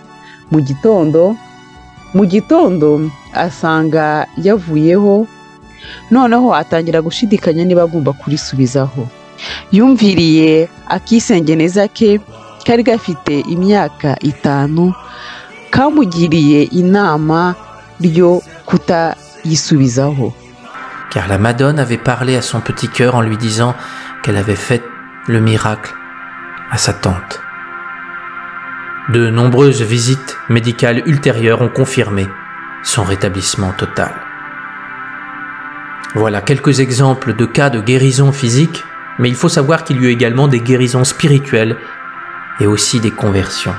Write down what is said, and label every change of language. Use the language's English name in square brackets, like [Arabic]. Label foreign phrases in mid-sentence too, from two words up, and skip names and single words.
[Kinyarwanda] Mu gitondo asanga yavuyeho, noneho atangira gushidikanya niba agomba kurisubizaho. Yumviriye akisengeneza ke kari gafite imyaka 5, kamugiriye inama ryo kutayisubizaho. [French] Car la Madone avait parlé à son petit cœur en lui disant qu'elle avait fait le miracle à sa tante. De nombreuses visites médicales ultérieures ont confirmé son rétablissement total. Voilà quelques exemples de cas de guérison physique, mais il faut savoir qu'il y a eu également des guérisons spirituelles et aussi des conversions.